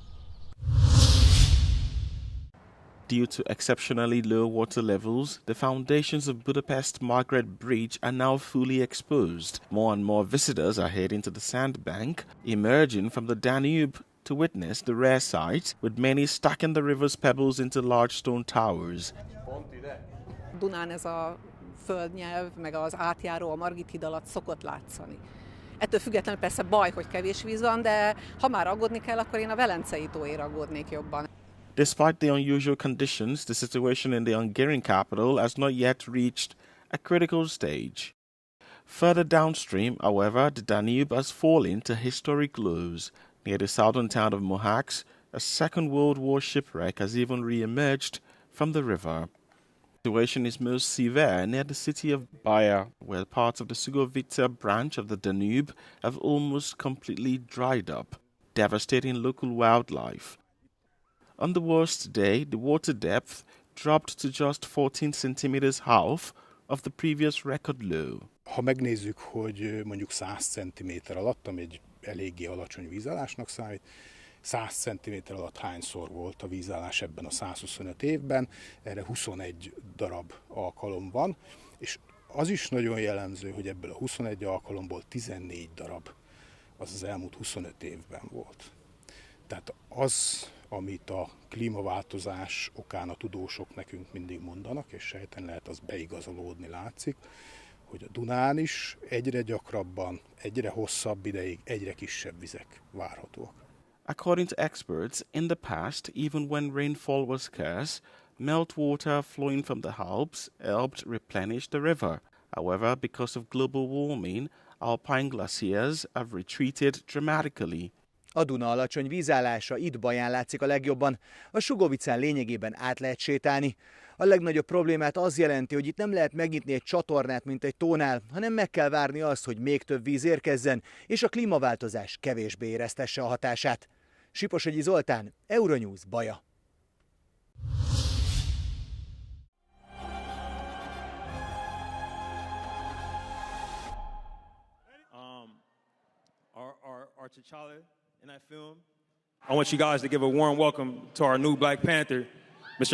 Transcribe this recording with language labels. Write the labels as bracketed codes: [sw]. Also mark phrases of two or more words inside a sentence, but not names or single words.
[en] Due to exceptionally low water levels, the foundations of Budapest Margaret Bridge are now fully exposed. More and more visitors are heading to the sandbank, emerging from the Danube to witness the rare sight, with many stacking the river's pebbles into large stone towers. [hu] Dunán ez a földnyelv, meg az átjáró a Margit híd alatt szokott látszani. Ettől függetlenül persze baj, hogy kevés víz van, de ha már aggódni kell, akkor én a Velencei tóért aggódnék jobban. [en] Despite the unusual conditions, the situation in the Hungarian capital has not yet reached a critical stage. Further downstream, however, the Danube has fallen to historic lows. Near the southern town of Mohacs, a Second World War shipwreck has even re-emerged from the river. The situation is most severe near the city of Bayer, where parts of the Sugovica branch of the Danube have almost completely dried up, devastating local wildlife. On the worst day, the water depth dropped to just 14 centimeters, half of the previous record low. [hu] Ha megnézzük, hogy mondjuk 100 cm alatt, ami egy eléggé alacsony vízállásnak számít, 100 cm alatt hányszor volt a vízállás ebben a 125 évben, erre 21 darab alkalom van, és az is nagyon jellemző, hogy ebből a 21 alkalomból 14 darab az elmúlt 25 évben volt. Tehát az amit a klímaváltozás okán a tudósok nekünk mindig mondanak, és sejten lehet az beigazolódni látszik, hogy a Dunán is egyre gyakrabban, egyre hosszabb ideig, egyre kisebb vizek várhatóak. [en] According to experts, in the past, even when rainfall was scarce, meltwater flowing from the Alps helped replenish the river. However, because of global warming, alpine glaciers have retreated dramatically. [hu] A Duna alacsony vízállása itt Baján látszik a legjobban. A Sugovicán lényegében át lehet sétálni. A legnagyobb problémát az jelenti, hogy itt nem lehet megnyitni egy csatornát, mint egy tónál, hanem meg kell várni azt, hogy még több víz érkezzen, és a klímaváltozás kevésbé éreztesse a hatását. Siposogyi Zoltán, Euronews, Baja. [en] Our T'Challa in that film. I want you guys to give a warm welcome to our new Black Panther, Mr.